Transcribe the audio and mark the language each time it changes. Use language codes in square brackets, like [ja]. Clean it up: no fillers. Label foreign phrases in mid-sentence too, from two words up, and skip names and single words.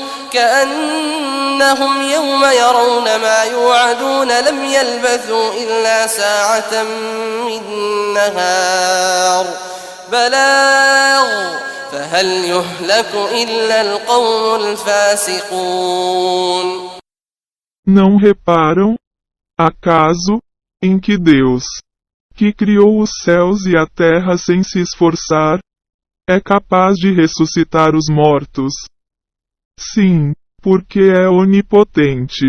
[ar] كأنهم يوم يرون ما يوعدون لم يلبثوا إلا ساعة من نهار بلاغ فهل يهلك إلا القوم الفاسقون. [pt] Não reparam, acaso, em que Deus, que criou os céus e a terra sem se esforçar, é capaz de ressuscitar os mortos? Sim, porque é onipotente.